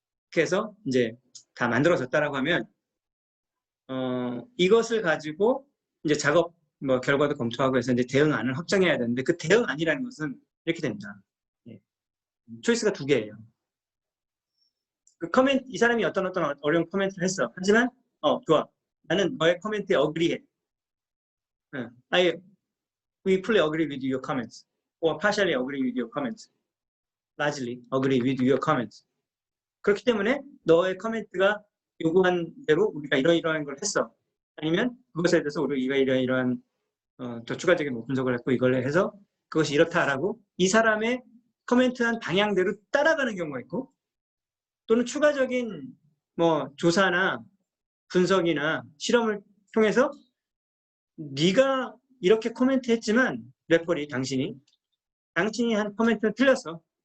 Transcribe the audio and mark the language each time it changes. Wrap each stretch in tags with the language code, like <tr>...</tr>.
<ko>그래서 이제 다 만들어졌다라고 하면 이것을 가지고 이제 작업 결과도 검토하고 해서 이제 대응안을 확정해야 되는데 그 대응안이라는 것은 이렇게 됩니다. 예. 초이스가 두 개예요. 그 이 사람이 어떤 어려운 코멘트를 했어. 하지만 좋아. 나는 너의 코멘트에 어그리해.</ko> <en>We fully agree with your comments. Or partially agree with your comments. Largely agree with your comments.</en> <ko>그렇기 때문에 너의 코멘트가 요구한 대로 우리가 이러이러한 걸 했어. 아니면 그것에 대해서 우리가 이러이러한 더 추가적인 분석을 했고 이걸 해서 그것이 이렇다라고 이 사람의 코멘트한 방향대로 따라가는 경우가 있고 또는 추가적인 뭐 조사나 분석이나 실험을 통해서 네가 이렇게 코멘트했지만 렉벌이 당신이 한 코멘트는 틀렸어.</ko>